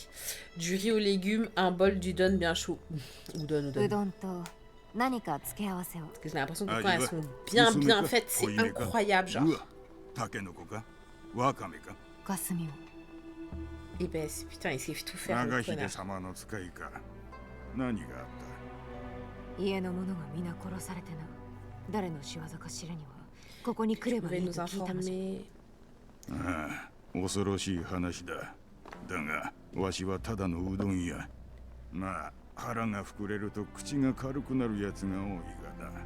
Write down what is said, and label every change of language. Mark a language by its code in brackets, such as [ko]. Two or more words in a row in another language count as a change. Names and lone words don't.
[fr] Du riz aux légumes, un bol d'udon bien chaud. Udon. Parce que j'ai l'impression que quand elles sont bien faites, c'est incroyable, genre. Et ben, putain, il sait tout faire, le connard. [ja] 家の者が皆殺されてな。誰の仕業か知るにはここに来れば [fr] pouvez [ja] いい [fr] nous [ja] と聞いたのじゃ。 [fr] informer. [ja] ああ、恐ろしい話だ。だが、わしはただのうどん屋。まあ、腹が膨れると口が軽くなるやつが多いがな。